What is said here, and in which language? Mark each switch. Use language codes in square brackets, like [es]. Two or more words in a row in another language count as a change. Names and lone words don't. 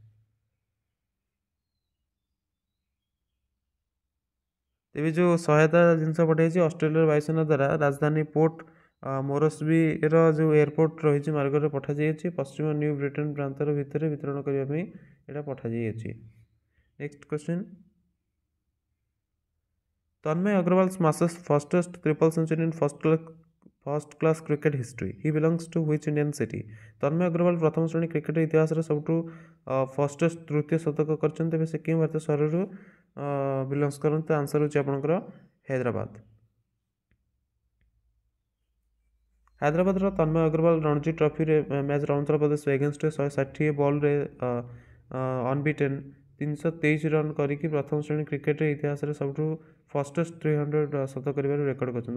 [or] ତେବେ ଯେଉଁ ସହାୟତା ଜିନିଷ ପଠାଇଛି ଅଷ୍ଟ୍ରେଲିଆର ବାୟୁସେନା ଦ୍ୱାରା ରାଜଧାନୀ ପୋର୍ଟ ମୋରସ୍ବିର ଯେଉଁ ଏୟାରପୋର୍ଟ ରହିଛି ମାର୍ଗରେ ପଠାଯାଇଅଛି। ପଶ୍ଚିମ ନ୍ୟୁ ବ୍ରିଟେନ ପ୍ରାନ୍ତର ଭିତରେ ବିତରଣ କରିବା ପାଇଁ ଏଇଟା ପଠାଯାଇଅଛି। [en] Next question. ତନ୍ମୟ ଅଗ୍ରୱାଲ smashes fastest triple century in first class cricket history. He belongs to which Indian city? [or] ତନ୍ମୟ ଅଗ୍ରୱାଲ ପ୍ରଥମ ଶ୍ରେଣୀ କ୍ରିକେଟ ଇତିହାସରେ ସବୁଠୁ ଫାଷ୍ଟେଷ୍ଟ ତୃତୀୟ ଶତକ କରିଛନ୍ତି। ତେବେ ସେ କେଉଁ ଭାରତୀୟ ସହରରୁ ବିଲଙ୍ଗସ୍ କରନ୍ତି? ତ ଆନ୍ସର ହେଉଛି ଆପଣଙ୍କର ହାଇଦ୍ରାବାଦ। ହାଇଦ୍ରାବାଦର ତନ୍ମୟ ଅଗ୍ରୱାଲ ରଣଜୀ ଟ୍ରଫିରେ ମ୍ୟାଚ୍ ଅରୁଣାଚଳ ପ୍ରଦେଶ ଏଗେନ୍ଷ୍ଟରେ 160 ବଲ୍ରେ ଅନବିଟେନ୍ 323 ରନ୍ କରିକି ପ୍ରଥମ ଶ୍ରେଣୀ କ୍ରିକେଟ ଇତିହାସରେ ସବୁଠୁ ଫାଷ୍ଟେଷ୍ଟ 300 ଶତକ କରିବାରୁ ରେକର୍ଡ କରିଛନ୍ତି।